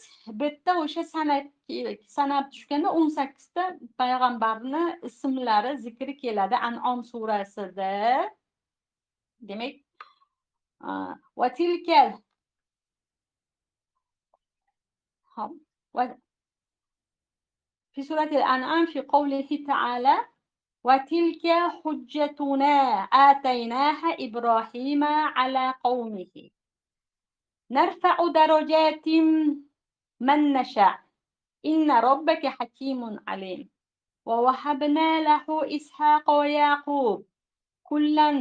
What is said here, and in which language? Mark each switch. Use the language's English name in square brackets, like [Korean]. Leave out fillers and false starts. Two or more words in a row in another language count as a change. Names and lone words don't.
[Uzbek] Bu yerda o'sha sanab tushganda 18 ta payg'ambarni ismlari zikri keladi An'om surasida. [Arabic] Demak, وتلك hop وفي سورة الأنعام في قوله تعالى وتلك حجتنا آتيناها إبراهيم على قومه نرفع درجات من نشاء إن ربك حكيم عليم ووهبنا له إسحاق ويعقوب كلا